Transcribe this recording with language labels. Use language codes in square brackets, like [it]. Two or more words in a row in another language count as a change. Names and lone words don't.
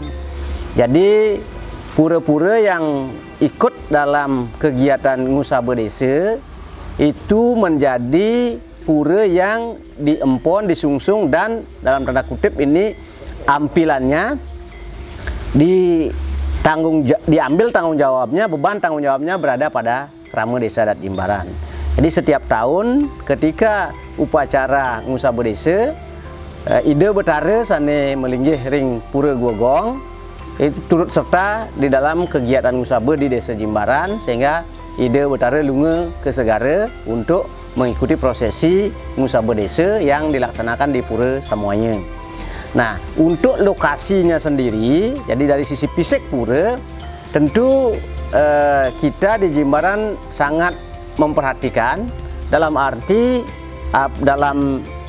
[id] Jadi pura-pura yang ikut dalam kegiatan ngusaba desa itu menjadi pura yang diempon, disungsung, dan dalam tanda kutip ini ampilannya diambil tanggung jawabnya, beban tanggung jawabnya berada pada Krama Desa Adat Jimbaran. Jadi setiap tahun ketika upacara ngusaba desa, [ban] Ida Betara sane melinggih ring [id] Pura Goa Gong itu turut serta di dalam kegiatan ngusaba di Desa Jimbaran, sehingga Ida Betara lunga ke segara untuk mengikuti prosesi ngusaba desa yang dilaksanakan di pura semuanya. Nah, untuk lokasinya sendiri, jadi dari sisi fisik pura, tentu kita di Jimbaran sangat memperhatikan dalam arti dalam